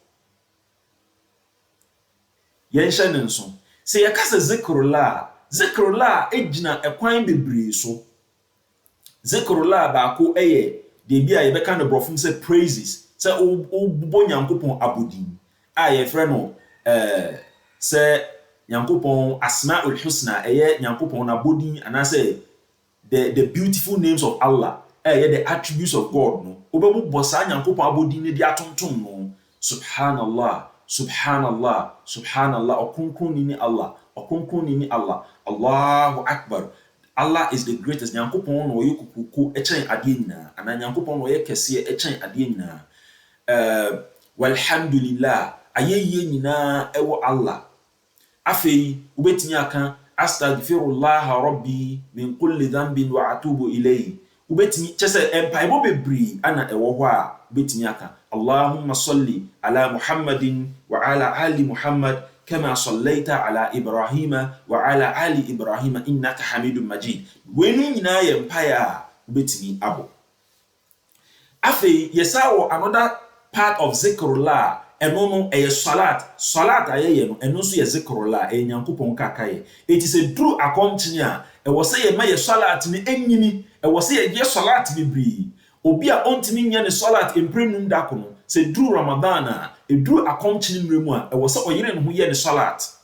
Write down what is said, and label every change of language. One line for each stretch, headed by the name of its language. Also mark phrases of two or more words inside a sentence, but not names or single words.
Akan: yɛnhyɛ ne nso sɛ yɛka sɛ zikrullah egyina ekwan bebree so zikrullah baako ɛyɛ de bi a yɛbɛka no brɔfo sɛ praises sɛ wobɔ nyankopɔn abodin a yɛfrɛ no sɛ nyankopɔn
Arabic: الأسماء الحسنى
Akan: ɛyɛ nyankopɔn abodin anaasɛ
English: the beautiful names of Allah
Akan: ɛyɛ
English: the attributes of God
Akan: no wobɛbɔ saa nyankopɔn abodin ne de atontom no
Arabic: سبحان الله سبحان الله سبحان الله
Akan: ɔkronkron ni Allah ɔkronkron ni Allah
Arabic: الله أكبر
English: Allah is the greatest
Akan: nyankopɔn no ɔyɛ kukuku ɛkyɛn adeɛ nyinaa ana nyankopɔn no ɔyɛ kɛseɛ ɛkyɛn adeɛ nyinaa walhamdulillah ayɛyie nyinaa ɛwɔ Allah afei wobɛtumi aka
Arabic: أستغفر الله ربي من كل ذنب وأتوب إليه
Akan: wobɛtumi kyɛ sɛ mpaebɔ bebree ana ɛwɔ hɔ a wobɛtumi aka
Arabic: اللهم صل على محمد وعلى آل محمد كما صليت على إبراهيم وعلى آل إبراهيم إنك حميد
Akan: Majid wenu nyinaa yɛ mpae a wobɛtumi abɔ afei yɛsa wɔ
English: another part of
Akan: zikrullah ɛno no ɛyɛ salat ayɛyɛ no ɛno nso yɛ zikrullah ɛyɛ nyankopɔn kakaeɛ ɛti sɛ duru akɔnkyene a ɛwɔ sɛ yɛma yɛ salat no ɛnyini ɛwɔ sɛ yɛyɛ salat bebree obi a ɔntumi nyɛ ne salat mprɛnum da ko no sɛ duru Ramadan a ɛduru akɔnkyene mmerɛ mu a ɛwɔ sɛ ɔyere ne ho yɛ ne salat